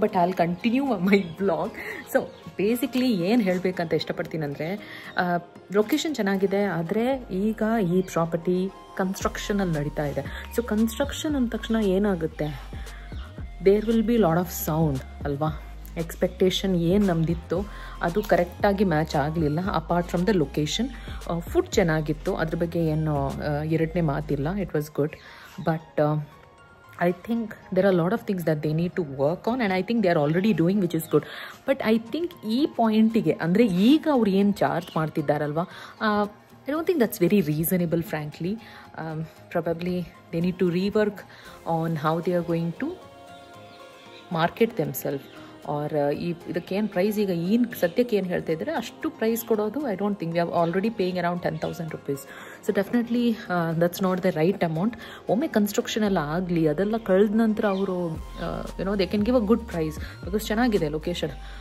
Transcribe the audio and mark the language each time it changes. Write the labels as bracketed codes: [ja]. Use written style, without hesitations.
[en] But I will continue my blog. [kn] So basically ಏನು ಹೇಳಬೇಕಂತ ಇಷ್ಟಪಡ್ತೀನಿ ಅಂದರೆ, ಲೊಕೇಶನ್ ಚೆನ್ನಾಗಿದೆ, ಆದರೆ ಈಗ ಈ ಪ್ರಾಪರ್ಟಿ ಕನ್ಸ್ಟ್ರಕ್ಷನಲ್ಲಿ ನಡೀತಾ ಇದೆ. ಸೊ ಕನ್ಸ್ಟ್ರಕ್ಷನ್ ಅಂದ ತಕ್ಷಣ ಏನಾಗುತ್ತೆ, [en] there will be lot of sound [kn] ಅಲ್ವಾ. ಎಕ್ಸ್ಪೆಕ್ಟೇಷನ್ ಏನು ನಮ್ಮದಿತ್ತು ಅದು ಕರೆಕ್ಟಾಗಿ ಮ್ಯಾಚ್ ಆಗಲಿಲ್ಲ. [en] apart from the location, [kn] food ಚೆನ್ನಾಗಿತ್ತು, ಅದ್ರ ಬಗ್ಗೆ ಏನು ಎರಡನೇ ಮಾತಿಲ್ಲ. [en] It was good. But I think there are a lot of things that they need to work on, and I think they are already doing, which is good. But I think [kn] ಈ ಪಾಯಿಂಟಿಗೆ ಅಂದರೆ ಈಗ ಅವ್ರು ಏನು charge ಮಾಡ್ತಿದ್ದಾರಲ್ವ, [en] I don't think that's very reasonable, frankly. Probably they need to rework on how they are going to market themselves, [kn] R ಇದಕ್ಕೇನು price ಈಗ ಸದ್ಯಕ್ಕೆ ಏನು ಹೇಳ್ತಾ ಇದ್ದಾರೆ ಅಷ್ಟು ಪ್ರೈಸ್ ಕೊಡೋದು [en] I don't think we are already paying around 10,000 rupees. So definitely that's not the right amount. [kn] ಒಮ್ಮೆ construction ಎಲ್ಲ ಆಗಲಿ, ಅದೆಲ್ಲ ಕಳೆದ ನಂತರ ಅವರು [en] They can give a good price because ಚೆನ್ನಾಗಿದೆ location.